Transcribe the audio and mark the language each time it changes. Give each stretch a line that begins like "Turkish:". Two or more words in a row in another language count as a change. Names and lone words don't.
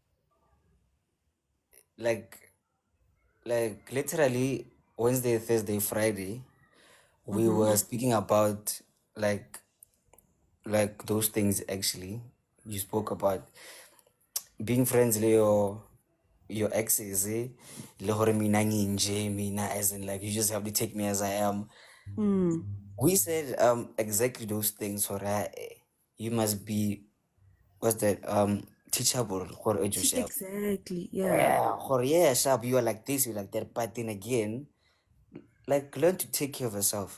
English: Like literally Wednesday, Thursday, Friday, we Mm-hmm. were speaking about like those things actually. You spoke about being friends le your exes, eh?
Southern Sotho: Le hore
Zulu: mina nginje, mina
English: as in like you just have to take me as I am. Mm. We said exactly those things for you must be what's that teachable for yourself. Exactly. Yeah. Yeah, or yeah, sharp, you are like this, you like that, but then again, like learn to take care of yourself.